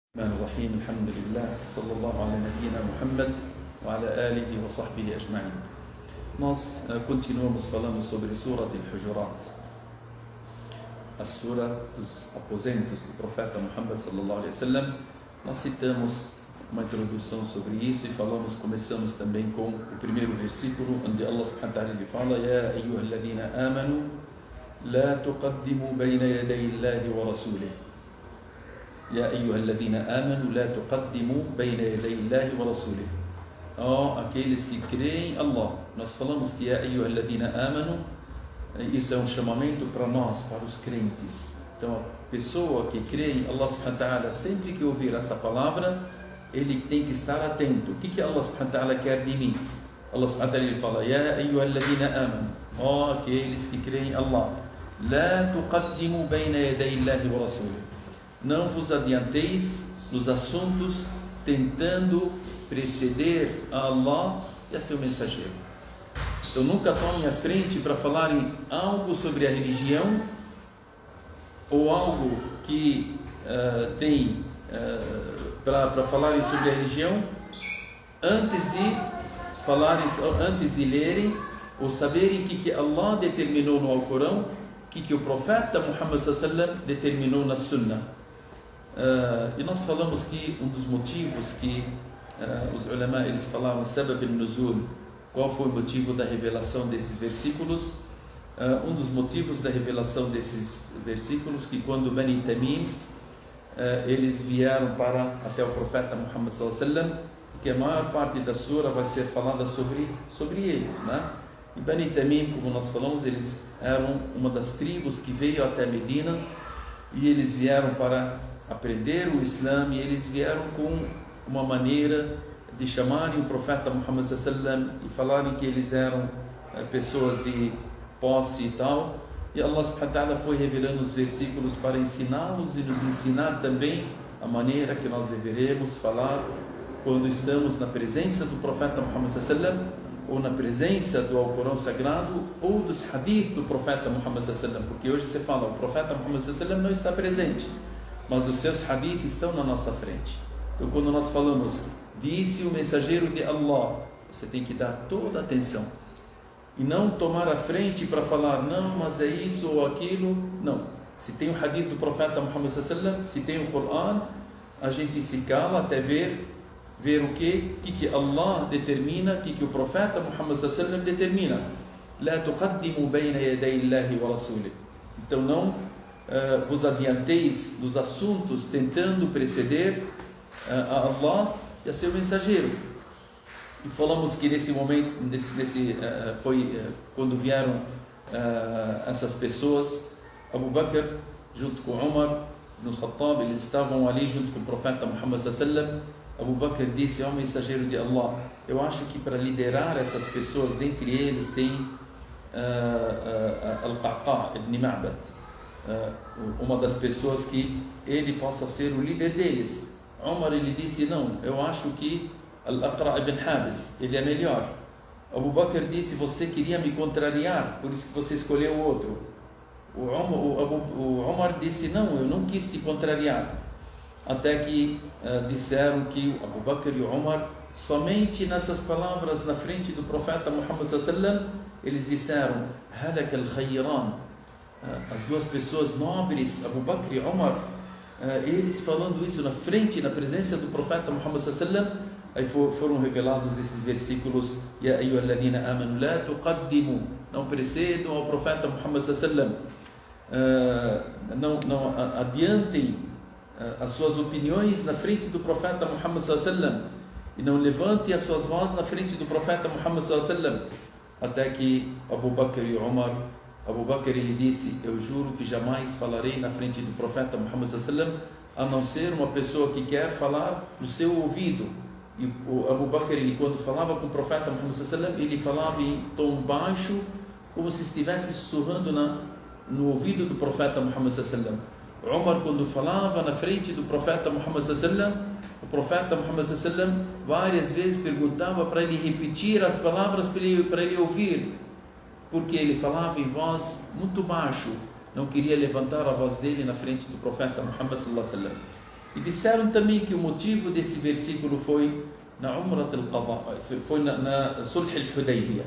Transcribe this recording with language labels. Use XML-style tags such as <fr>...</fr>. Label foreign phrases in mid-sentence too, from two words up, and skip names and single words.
<ar>الرحمن الرحيم الحمد لله صلى الله على نبينا Muhammad وعلى آله وصحبه أجمعين.</ar> <pt>Nós continuamos falando sobre Surah Al-Hujurat, a Surah dos aposentos do profeta Muhammad</pt> <ar>صلى الله عليه وسلم.</ar> <pt>Nós citamos uma introdução sobre isso e começamos também com o primeiro versículo, onde Allah</pt> <ar>سبحانه وتعالى</ar> <pt>fala:</pt> <ar>يا أيها الذين آمنوا لا تقدموا بين يدي الله ورسوله. يا أيها الذين آمنوا لا تقدموا بين يدي الله ورسوله.</ar> <pt>Aqueles que creem em Allah. Nós falamos que</pt> <ar>يا أيها الذين آمنوا,</ar> <pt>isso é um chamamento para nós, para os crentes. Então a pessoa que crê em Allah</pt> <ar>سبحانه وتعالى,</ar> <pt>sempre que ouvir essa palavra, ele tem que estar atento. O que Allah</pt> <ar>سبحانه وتعالى</ar> <pt>quer de mim? Allah</pt> <ar>سبحانه وتعالى</ar> <pt>fala:</pt> <ar>يا أيها الذين آمنوا,</ar> <pt>aqueles que creem em Allah,</pt> <ar>لا تقدموا بين يدي الله ورسوله.</ar> <pt>Não vos adianteis nos assuntos tentando preceder a Allah e a seu mensageiro. Então nunca tome a frente para falar em algo sobre a religião ou algo que tem para falarem sobre a religião antes de lerem ou saberem o que Allah determinou no Alcorão, o que o profeta Muhammad</pt> <ar>صلى الله عليه وسلم</ar> <pt>determinou na Sunnah. E nós falamos que um dos motivos que os ulama eles falavam</pt> <ar>سبب النزول,</ar> <pt>qual foi o motivo da revelação desses versículos? Um dos motivos da revelação desses versículos, que quando Bani Tamim eles vieram até o profeta Muhammad</pt> <ar>صلى الله عليه وسلم,</ar> <pt>que a maior parte da sura vai ser falada sobre eles, né? E Bani Tamim, como nós falamos, eles eram uma das tribos que veio até Medina e eles vieram para aprender o Islã, e eles vieram com uma maneira de chamarem o profeta Muhammad</pt> <ar>صلى الله عليه وسلم</ar> <pt>e falarem que eles eram pessoas de posse e tal. E Allah</pt> <ar>سبحانه وتعالى</ar> <pt>foi revelando os versículos para ensiná-los e nos ensinar também a maneira que nós deveremos falar quando estamos na presença do profeta Muhammad</pt> <ar>صلى الله عليه وسلم,</ar> <pt>ou na presença do Alcorão Sagrado, ou dos hadith do profeta Muhammad</pt> <ar>صلى الله عليه وسلم.</ar> <pt>Porque hoje você fala, o profeta Muhammad</pt> <ar>صلى الله عليه وسلم</ar> <pt>não está presente, mas os seus hadith estão na nossa frente. Então quando nós falamos, disse o mensageiro de Allah, você tem que dar toda a atenção e não tomar a frente para falar, não, mas é isso ou aquilo. Não, se tem o hadith do profeta Muhammad</pt> <ar>صلى الله عليه وسلم,</ar> <pt>se tem o Corão, a gente se cala até ver o que Allah determina, o que o profeta Muhammad</pt> <ar>صلى الله عليه وسلم</ar> <pt>determina.</pt> <ar>لا تقدموا بين يدي الله ورسوله.</ar> <pt>Então não vos adianteis nos assuntos tentando preceder a Allah e a seu mensageiro. E falamos que nesse momento, foi quando vieram essas pessoas, Abu Bakr junto com Umar ibn Khattab, eles estavam ali junto com o profeta Muhammad</pt> <ar>صلى الله عليه وسلم.</ar> <pt>Abu Bakr disse ao mensageiro de Allah: eu acho que para liderar essas pessoas, dentre eles tem Al-Qa'qa' ibn Ma'bad, uma das pessoas que ele possa ser o líder deles. Umar, ele disse: não, eu acho que Al-Aqra' ibn Habis, ele é melhor. Abu Bakr disse: você queria me contrariar, por isso que você escolheu o outro. O Umar disse: não, eu não quis te contrariar. Até que disseram que Abu Bakr e Umar, somente nessas palavras na frente do profeta Muhammad</pt> <ar>صلى الله عليه وسلم,</ar> <pt>eles disseram:</pt> <ar>هلك الخيران,</ar> <pt>as duas pessoas nobres, Abu Bakr e Umar, eles falando isso na frente, na presença do profeta Muhammad</pt> <ar>صلى الله عليه وسلم.</ar> <pt>Aí foram revelados esses versículos:</pt> <ar>يا أيها الذين آمنوا لا تقدموا,</ar> <pt>não precedam ao profeta Muhammad</pt> <ar>صلى الله عليه وسلم,</ar> <pt>não adiantem as suas opiniões na frente do profeta Muhammad</pt> <ar>صلى الله عليه وسلم,</ar> <pt>e não levantem as suas vozes na frente do profeta Muhammad</pt> <ar>صلى الله عليه وسلم.</ar> <pt>Até que Abu Bakr e Umar, Abu Bakr ele disse: eu juro que jamais falarei na frente do profeta Muhammad</pt> <ar>صلى الله عليه وسلم,</ar> <pt>a não ser uma pessoa que quer falar no seu ouvido. E o Abu Bakr, ele, quando falava com o profeta Muhammad</pt> <ar>صلى الله عليه وسلم,</ar> <pt>ele falava em tom baixo, como se estivesse sussurrando no ouvido do profeta Muhammad</pt> <ar>صلى الله عليه وسلم.</ar> <pt>Umar, quando falava na frente do profeta Muhammad</pt> <ar>صلى الله عليه وسلم,</ar> <pt>o profeta Muhammad</pt> <ar>صلى الله عليه وسلم</ar> <pt>várias vezes perguntava para ele repetir as palavras para ele ouvir, porque ele falava em voz muito baixo, não queria levantar a voz dele na frente do profeta Muhammad</pt> <ar>صلى الله عليه وسلم.</ar> <pt>E disseram também que o motivo desse versículo foi na Umrat al-Qadha, foi na Sulh al-Hudaybiyah.</pt>